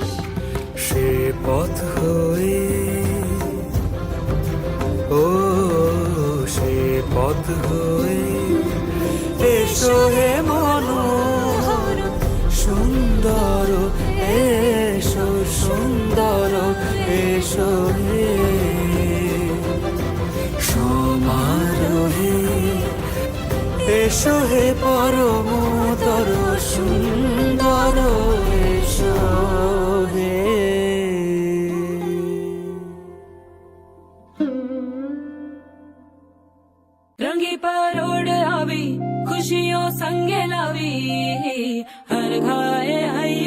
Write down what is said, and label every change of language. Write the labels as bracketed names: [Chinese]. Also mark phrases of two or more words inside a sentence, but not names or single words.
[Bangla] সে পথ হয়ে ও সে পথ হয়ে এসো হে মনোহর সুন্দর এসো সুন্দর এসো হে সমারোহে এসো হে পরমতর সুন্দর এসো হে [Gujarati] રંગી પરોડ આવી ખુશીઓ સંગે લાવી હર ઘાએ હયો